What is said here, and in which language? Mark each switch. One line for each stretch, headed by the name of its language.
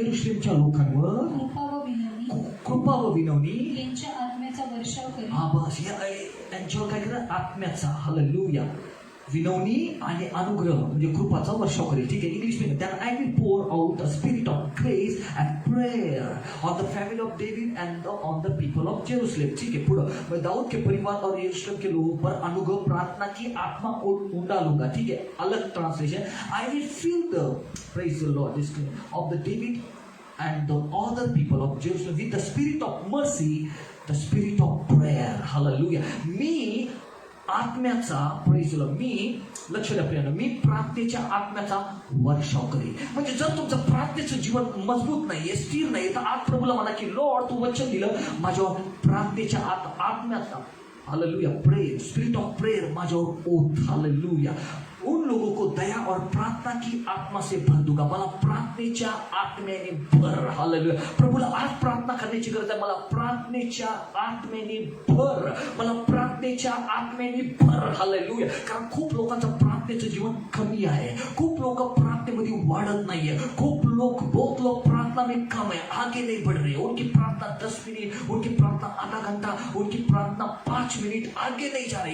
Marathi: यरूशलेमच्या लोकांवर कृपा व विनवणी यांच्या आत्म्याचा वर्षाव करेन. बस यांच्यावर काय करा? आत्म्याचा. हालेलुया. विनवणी आणि अनुग्रह म्हणजे कृपाचा वर्षाव करेल. ठीक आहे, इंग्लिश मध्ये.
English: Then I will pour out a spirit of grace and prayer on the family of David and on the people of Jerusalem.
Hindi: ठीक है, पुढं दाऊद के परिवार और यरूशलेम के लोगों पर अनुग्रह प्रार्थना की आत्मा उंडालूंगा. ठीक है, अलग translation.
English: I will fill the, praise the Lord, of the David and the other people of Jerusalem with the spirit of mercy, the spirit of prayer. Hallelujah.
Marathi: मी आत्म्याचा,
English: praise the Lord,
Marathi: मी लक्ष द्या प्रियानो, मी प्रार्थनेच्या आत्म्याचा वर्षाव करेन. म्हणजे जर तुमचं प्रार्थनेचं जीवन मजबूत नाहीये, स्थिर नाहीये, तर आज प्रभूला म्हणा की लॉर्ड, तू वचन दिलं माझ्यावर प्रार्थनेच्या आत्म्याचा, hallelujah, prayer,
English: spirit of prayer
Marathi: माझ्यावर ओत. हालेलुया.
Hindi: उन लोगों को दया और प्रार्थना की आत्मा से भर दूंगा.
Marathi: मला प्रार्थनेच्या आत्म्याने भर. हालेलुया. प्रभूला आज प्रार्थना करण्याची गरज आहे. मला प्रार्थनेच्या आत्म्याने भर. मला प्रार्थनेच्या आत्म्याने भर. हालेलुया. कारण खूप लोकांचं प्रार्थनेचं जीवन कमी आहे. खूप लोक प्रार्थनेमध्ये वाढत नाहीये.
Hindi: बहुत लोग प्रार्थना में कम है, आगे नहीं बढ़ रहे. उनकी प्रार्थना 10 मिनट, उनकी प्रार्थना आधा घंटा, उनकी प्रार्थना 5 मिनट, आगे नहीं जा रहे.